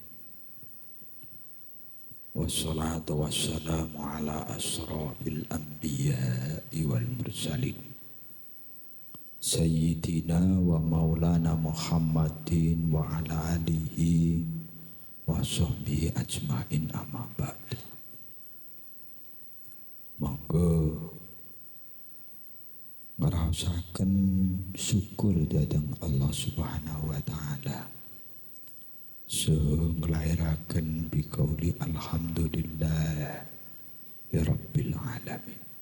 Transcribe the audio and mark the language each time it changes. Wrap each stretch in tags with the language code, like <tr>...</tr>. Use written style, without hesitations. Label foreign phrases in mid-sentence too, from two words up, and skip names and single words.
<ar>والصلاة والسلام على أشرف الأنبياء والمرسلين. سيدنا ومولانا محمد وعلى آله وصحبه أجمعين أما بعد.</ar> <jv>Monggo ngraosaken syukur dhateng Allah</jv> <ar>سبحانه وتعالى.</ar> <jv>Nglairaken biqauli</jv> <ar>الحمد لله يا رب العالمين.</ar>